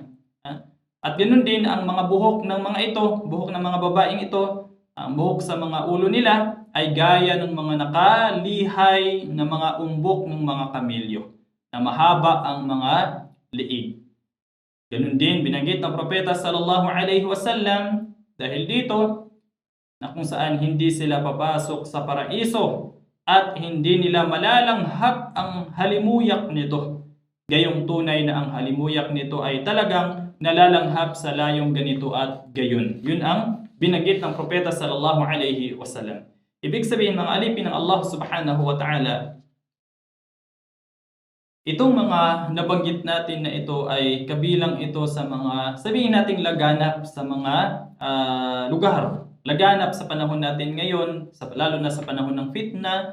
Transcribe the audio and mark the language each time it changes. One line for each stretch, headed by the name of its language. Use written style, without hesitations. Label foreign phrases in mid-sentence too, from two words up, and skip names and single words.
Filipino: At ganoon din ang mga buhok ng mga ito, buhok ng mga babaeng ito, ang buhok sa mga ulo nila ay gaya ng mga nakalihay na mga umbok ng mga kamilyo na mahaba ang mga liig. Ganoon din binanggit ng propeta
Arabic: صلى الله عليه وسلم
Filipino: dahil dito na kung saan hindi sila papasok sa paraiso at hindi nila malalanghap ang halimuyak nito. Gayong tunay na ang halimuyak nito ay talagang nalalanghap sa layong ganito at gayon. Yun ang binanggit ng propeta
Arabic: صلى الله عليه وسلم.
Filipino: Ibig sabihin mga alipin ng Allah
Arabic: سبحانه وتعالى,
Filipino: itong mga nabanggit natin na ito ay kabilang ito sa mga, sabihin nating laganap sa mga lugar. Laganap sa panahon natin ngayon, lalo na sa panahon ng fitna.